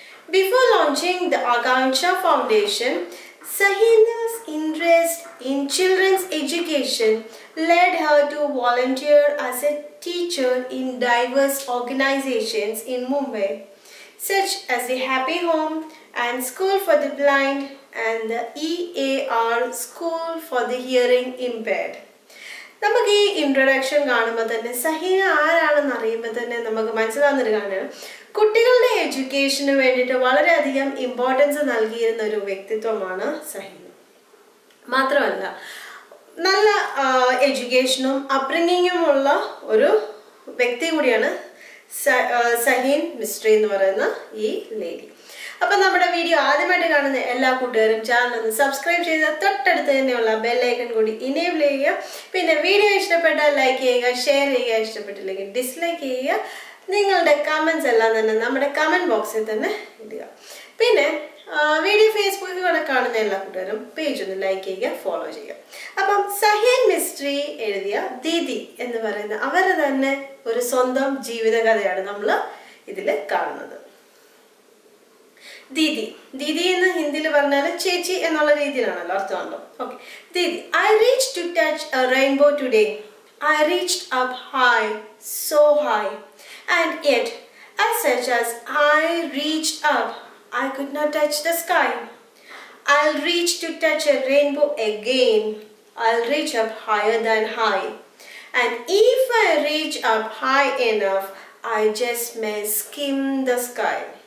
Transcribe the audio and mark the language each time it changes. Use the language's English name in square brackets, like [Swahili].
[English] Before launching the Aksharappura Foundation, Saheena's interest in children's education led her to volunteer as a teacher in diverse organizations in Mumbai, such as the Happy Home and School for the Blind and the EAR School for the Hearing Impaired. [Malayalam] നമുക്ക് ഈ introduction കാണുമ്പോൾ തന്നെ സഹീന ആരാണെന്ന് അറിയുമ്പോൾ തന്നെ നമുക്ക് മനസ്സിലാവുന്നൊരു കാര്യമാണ്, കുട്ടികളുടെ എഡ്യൂക്കേഷന് വേണ്ടിയിട്ട് വളരെയധികം ഇമ്പോർട്ടൻസ് നൽകിയിരുന്ന ഒരു വ്യക്തിത്വമാണ് സഹീന. മാത്രമല്ല നല്ല എഡ്യൂക്കേഷനും അപ്ബ്രിങ്ങിങ്ങുമുള്ള ഒരു വ്യക്തി കൂടിയാണ് സഹീൻ മിസ്ട്രി എന്ന് പറയുന്ന ഈ ലേഡി. അപ്പം നമ്മുടെ വീഡിയോ ആദ്യമായിട്ട് കാണുന്ന എല്ലാ കൂട്ടുകാരും ചാനൽ ഒന്ന് സബ്സ്ക്രൈബ് ചെയ്ത് തൊട്ടടുത്ത് തന്നെയുള്ള ബെല്ലൈക്കൺ കൂടി ഇനേബിൾ ചെയ്യുക. പിന്നെ വീഡിയോ ഇഷ്ടപ്പെട്ടാൽ ലൈക്ക് ചെയ്യുക, ഷെയർ ചെയ്യുക, ഇഷ്ടപ്പെട്ടില്ലെങ്കിൽ ഡിസ്ലൈക്ക് ചെയ്യുക. നിങ്ങളുടെ കമൻസ് എല്ലാം തന്നെ നമ്മുടെ കമൻറ്റ് ബോക്സിൽ തന്നെ ഇടുക. പിന്നെ വീഡിയോ ഫേസ്ബുക്കിൽ കൂടെ കാണുന്ന എല്ലാ കൂട്ടുകാരും പേജ് ഒന്ന് ലൈക്ക് ചെയ്യുക, ഫോളോ ചെയ്യുക. അപ്പം സഹീൻ മിസ്ട്രി എഴുതിയ ദീദി എന്ന് പറയുന്ന അവരുടെ തന്നെ ഒരു സ്വന്തം ജീവിതകഥയാണ് നമ്മൾ ഇതിൽ കാണുന്നത്. ദീദി ദീദി എന്ന് ഹിന്ദിയിൽ പറഞ്ഞാൽ ചേച്ചി എന്നുള്ള രീതിയിലാണല്ലോ അർത്ഥമാണല്ലോ. Okay. Didi. [English] I reached to touch a rainbow today. I reached up high, so high, and yet as such as I reached up, I could not touch the sky. I'll reach to touch a rainbow again. I'll reach up higher than high, and if I reach up high enough, I just may skim the sky.